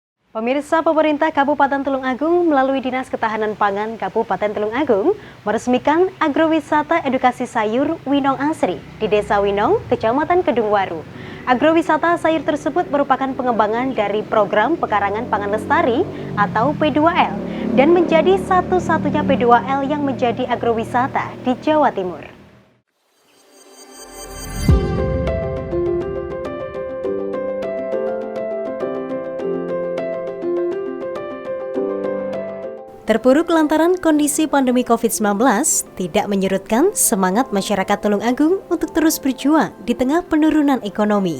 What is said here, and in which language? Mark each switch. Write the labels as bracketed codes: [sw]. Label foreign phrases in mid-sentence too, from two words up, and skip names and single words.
[id] Pemirsa, pemerintah Kabupaten Tulung Agung melalui Dinas Ketahanan Pangan Kabupaten Tulung Agung meresmikan agrowisata edukasi sayur Winong Asri di Desa Winong, Kecamatan Kedungwaru. Agrowisata sayur tersebut merupakan pengembangan dari program Pekarangan Pangan Lestari atau P2L dan menjadi satu-satunya P2L yang menjadi agrowisata di Jawa Timur. Terpuruk lantaran kondisi pandemi COVID-19 tidak menyurutkan semangat masyarakat Tulung Agung untuk terus berjuang di tengah penurunan ekonomi.